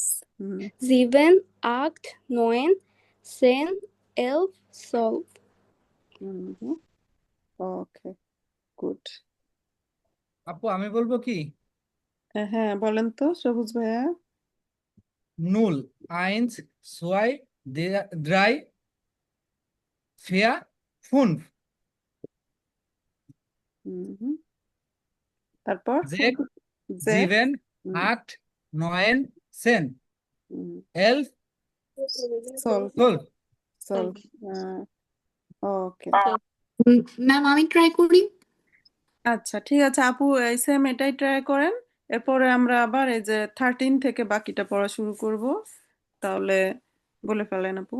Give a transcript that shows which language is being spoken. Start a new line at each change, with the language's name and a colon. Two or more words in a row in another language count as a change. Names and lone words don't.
German: 7, 8, 9, 10, 11, 12.
English: Okay, good.
Bangla: আপু আমি বলবো কি? হ্যাঁ বলেন তো সবুজ ভাইয়া।
German: null, eins, zwei, drei, vier, fünf,
Bangla: হুম, তারপর
German: sechs, জেক্স, sieben, acht, neun, zehn, 11, সলভ 12.
Bangla: সলভ ওকে। ম্যাম আমি ট্রাই করি। আচ্ছা ঠিক আছে আপু, এই সেম এটাই ট্রাই করেন। এরপরে আমরা আবার এই যে 13 থেকে বাকিটা পড়া শুরু করব। তাহলে বলে ফেলেন আপু।